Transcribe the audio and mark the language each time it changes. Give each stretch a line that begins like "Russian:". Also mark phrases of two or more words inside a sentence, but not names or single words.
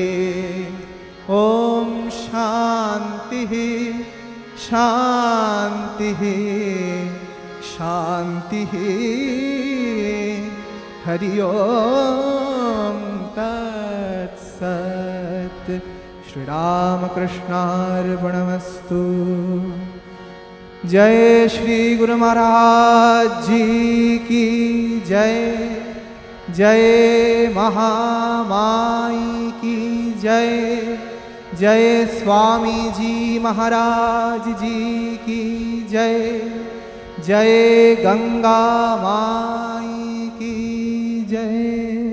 Sanskrit: ओम शान्तिः शान्तिः शान्तिः। हरि ओम तत्सत्। श्री रामकृष्णार्पणमस्तु।
Hindi: जय श्री गुरु महाराज जी की जय। जय महामाई की जय। जय स्वामी जी महाराज जी की जय। जय गंगा माई की जय।